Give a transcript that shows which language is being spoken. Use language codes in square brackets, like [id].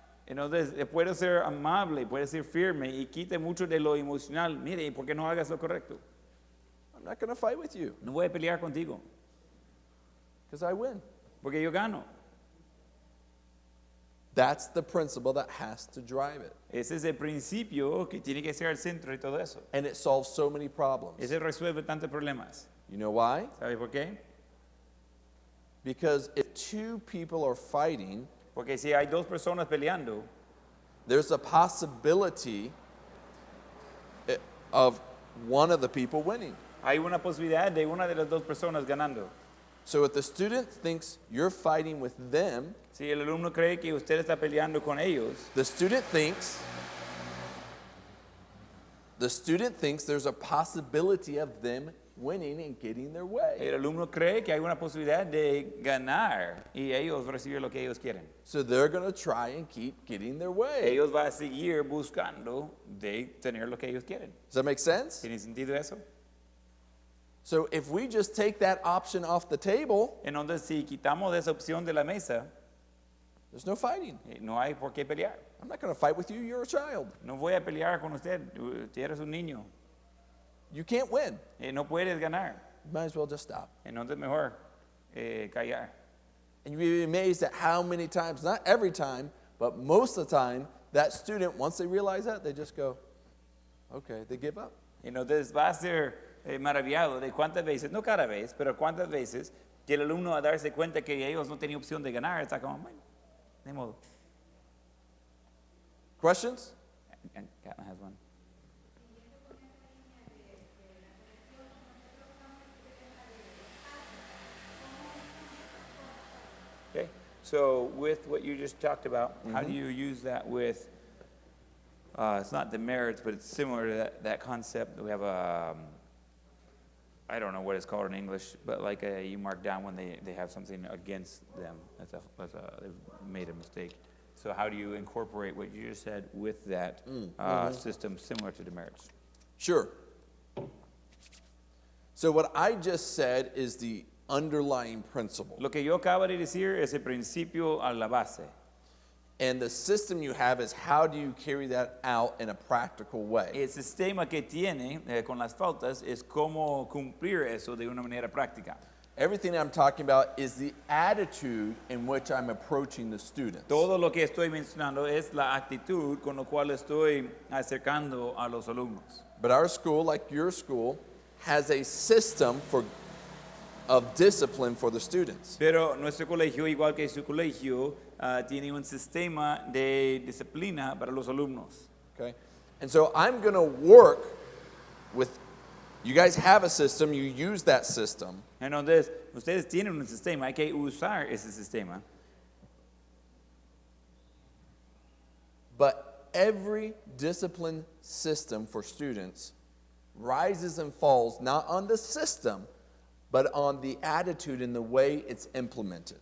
[es] Entonces, puede ser amable, puede ser firme y quite mucho de lo emocional. Mire, ¿y por qué no hagas lo correcto? [en] I'm not going to fight with you [es] No voy a pelear contigo, [en] because I win. [es] porque yo gano. [en] That's the principle that has to drive it. [es] Ese es el principio que tiene que ser el centro de todo eso. [en] And it solves so many problems. [es] Ese resuelve tantos problemas. [en] You know why? [es] ¿Sabe por qué? [en] Because if two people are fighting, [es] Porque si hay dos personas peleando, [en] there's a possibility of one of the people winning. [es] hay una posibilidad de una de las dos personas ganando. [en] So if the student thinks you're fighting with them, [es] Si el alumno cree que usted está peleando con ellos, [en] the student thinks there's a possibility of them winning and getting their way. [es] el alumno cree que hay una posibilidad de ganar y ellos recibir lo que ellos quieren. [en] So they're going to try and keep getting their way. [es] Ellos van a seguir buscando de tener lo que ellos quieren. [en] Does that make sense? [es] ¿Tiene sentido eso? [en] So if we just take that option off the table, [es] Entonces, si quitamos esa opción de la mesa, [en] there's no fighting. [es] no hay por qué pelear. [en] I'm not going to fight with you. You're a child. [es] No voy a pelear con usted. Usted eres un niño. [en] You can't win. [es] No puedes ganar. [en] You might as well just stop. [es] Entonces, mejor callar. [en] And you'd be amazed at how many times, not every time, but most of the time, that student, once they realize that, they just go, okay, they give up. [es] Entonces, va a ser maravillado de cuántas veces, no cada vez, pero cuántas veces que el alumno a darse cuenta que ellos no tenían opción de ganar, está como, bueno, de modo. [en] Questions? And Caitlin has one. Okay, so with what you just talked about, how do you use that with, it's not demerits, but it's similar to that concept. We have a, I don't know what it's called in English, but like you mark down when they have something against them. They've made a mistake. So how do you incorporate what you just said with that system similar to demerits? Sure. So what I just said is the underlying principle. [es] Lo que yo acabo de decir es el principio a la base. [en] And the system you have is how do you carry that out in a practical way? [es] El sistema que tiene con las faltas es cómo cumplir eso de una manera práctica. [en] Everything I'm talking about is the attitude in which I'm approaching the students. [es] Todo lo que estoy mencionando es la actitud con la cual estoy acercando a los alumnos. [en] But our school, like your school, has a system of discipline for the students. [es] Pero nuestro colegio, igual que su colegio, tiene un sistema de disciplina para los alumnos. [en] Okay? And so I'm going to work with, you guys have a system, you use that system. [es] Entonces, ustedes tienen un sistema, hay que usar ese sistema. [en] But every discipline system for students rises and falls not on the system, but on the attitude and the way it's implemented.